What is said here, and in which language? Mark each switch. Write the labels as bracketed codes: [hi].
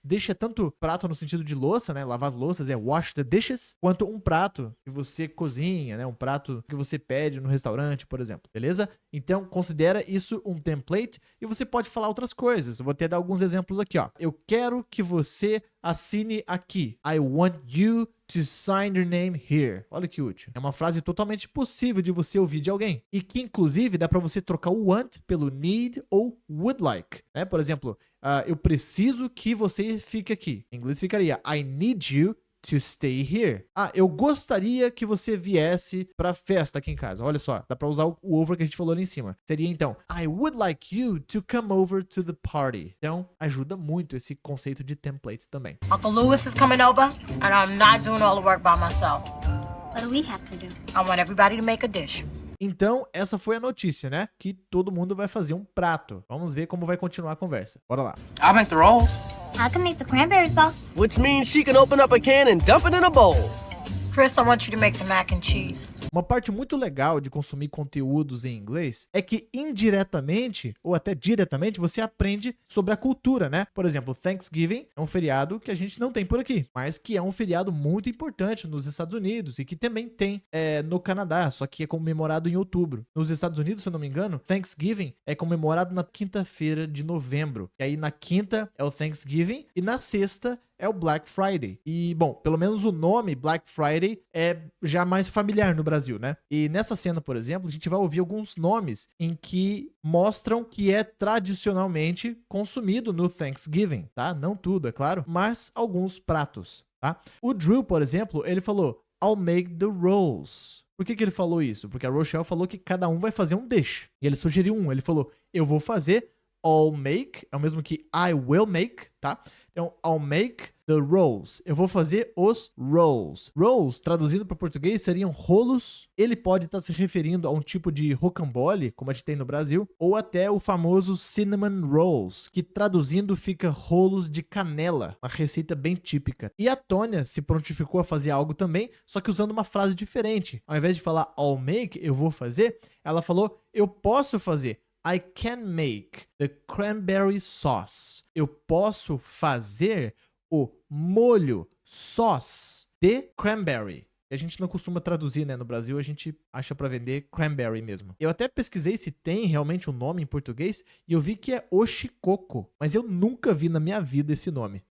[pt] Dish é tanto prato no sentido de louça, né? Lavar as louças é [en] wash the dishes, [pt] quanto um prato que você cozinha, né? Um prato que você pede no restaurante, por exemplo. Beleza? Então, considera isso um template e você pode falar outras coisas. Eu vou até dar alguns exemplos aqui, ó. Eu quero que você assine aqui. [en] I want you to sign your name here. [pt] Olha que útil. É uma frase totalmente possível de você ouvir de alguém. E que, inclusive, dá pra você trocar o want pelo need ou would like, né? Por exemplo, eu preciso que você fique aqui. Em inglês ficaria [en] I need you to stay here. [pt] Ah, eu gostaria que você viesse pra festa aqui em casa. Olha só, dá pra usar o over que a gente falou ali em cima. Seria então, [en] I would like you to come over to the party. [pt] Então, ajuda muito esse conceito de template também. [en] Uncle Lewis is coming over, and I'm not doing all the work by myself. What do we have to do? I want everybody to make a dish. [pt] Então, essa foi a notícia, né? Que todo mundo vai fazer um prato. Vamos ver como vai continuar a conversa. Bora lá. [en] I'll make the rolls. I can make the cranberry sauce. Which means she can open up a can and dump it in a bowl. Chris, I want you to make the mac and cheese. [pt] Uma parte muito legal de consumir conteúdos em inglês é que indiretamente ou até diretamente você aprende sobre a cultura, né? Por exemplo, Thanksgiving é um feriado que a gente não tem por aqui, mas que é um feriado muito importante nos Estados Unidos e que também tem no Canadá, só que é comemorado em outubro. Nos Estados Unidos, se eu não me engano, Thanksgiving é comemorado na quinta-feira de novembro. E aí na quinta é o Thanksgiving e na sexta é o Black Friday. E, bom, pelo menos o nome Black Friday é já mais familiar no Brasil, né? E nessa cena, por exemplo, a gente vai ouvir alguns nomes em que mostram que é tradicionalmente consumido no Thanksgiving, tá? Não tudo, é claro, mas alguns pratos, tá? O Drew, por exemplo, ele falou, [en] I'll make the rolls. [pt] Por que ele falou isso? Porque a Rochelle falou que cada um vai fazer um dish. E ele sugeriu um. Ele falou, eu vou fazer I'll make, é o mesmo que I will make, tá? [en] Então, I'll make the rolls. [pt] Eu vou fazer os rolls. Rolls, traduzindo para português, seriam rolos. Ele pode estar se referindo a um tipo de rocambole, como a gente tem no Brasil, ou até o famoso cinnamon rolls, que traduzindo fica rolos de canela, uma receita bem típica. E a Tônia se prontificou a fazer algo também, só que usando uma frase diferente. Ao invés de falar I'll make, eu vou fazer, ela falou eu posso fazer. [en] I can make the cranberry sauce. [pt] Eu posso fazer o molho sauce de cranberry. A gente não costuma traduzir, né? No Brasil a gente acha pra vender cranberry mesmo. Eu até pesquisei se tem realmente um nome em português e eu vi que é oshikoco, mas eu nunca vi na minha vida esse nome.